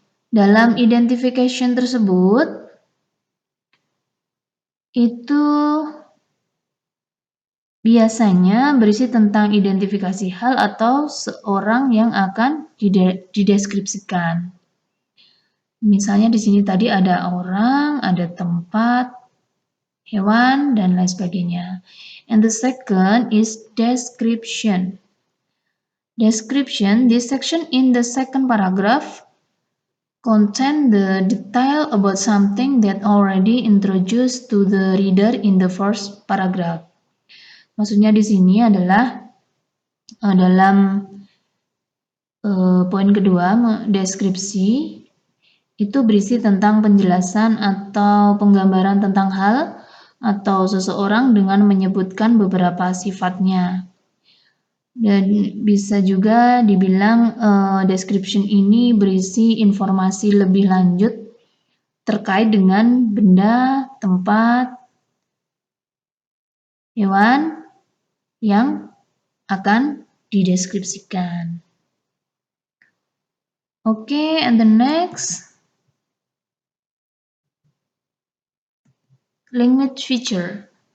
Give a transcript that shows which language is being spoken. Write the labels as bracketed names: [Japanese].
[Indonesian] Dalam identification tersebut itu biasanya berisi tentang identifikasi hal atau seorang yang akan dideskripsikan. Misalnya di sini tadi ada orang, ada tempat, hewan, dan lain sebagainya. [English] And the second is description. Description, this section in the second paragraph contain the detail about something that already introduced to the reader in the first paragraph. [Indonesian] Maksudnya di sini adalah dalam poin kedua, deskripsi itu berisi tentang penjelasan atau penggambaran tentang hal atau seseorang dengan menyebutkan beberapa sifatnya. Dan bisa juga dibilang description ini berisi informasi lebih lanjut terkait dengan benda, tempat, hewan yang akan dideskripsikan. [English] Okay, and the next, language feature.